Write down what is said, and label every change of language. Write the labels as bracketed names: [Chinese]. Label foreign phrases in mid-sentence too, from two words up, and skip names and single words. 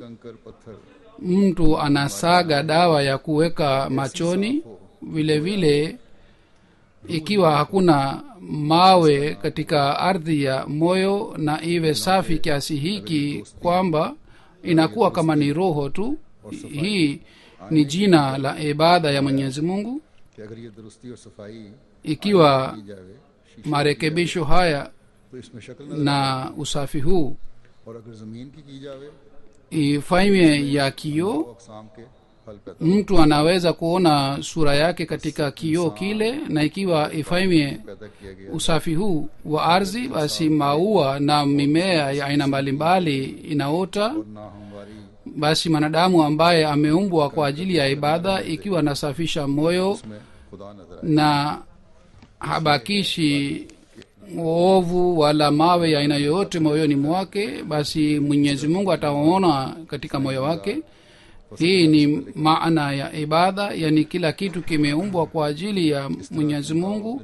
[Urdu] کنکر پتھر [Swahili] mtu anasaga dawa ya kuweka machoni. Vile vile ikiwa hakuna mawe katika ardhi ya moyo na iwe safi kiasi hiki kwamba inakuwa kama ni roho tu, hii ni jina la ibada ya mwenyezi mungu. [Urdu] کہ اگر یہ درستی اور صفائی [Swahili] Ikiwa [Urdu] کی جائے [Swahili] marekebisho haya [Urdu] تو اس میں شکل نظر [Swahili] na usafi huu [Urdu] اور اگر زمین کی جاوے [Swahili] ifanywe ya kioo, [Urdu] تو اقسام کے پھل پیدا [Swahili] mtu anaweza kuona sura yake katika kioo kile, na ikiwa ifanywe [Urdu] پیدا کیا گیا [Swahili] usafi huu wa ardhi, basi maua na mimea ya aina mbalimbali inaota. [Urdu] اور نہ ہمواری [Swahili] Basi mwanadamu ambaye ameumbwa kwa ajili ya ibada, ikiwa anasafisha moyo [Urdu] میں خدا نظر آئے. [Swahili] na habakishi uovu wala mawe ya aina yoyote moyoni mwake, basi mwenyezi mungu ataona katika moyo wake. Hii ni maana ya ibada, yani kila kitu kimeumbwa kwa ajili ya mwenyezi mungu.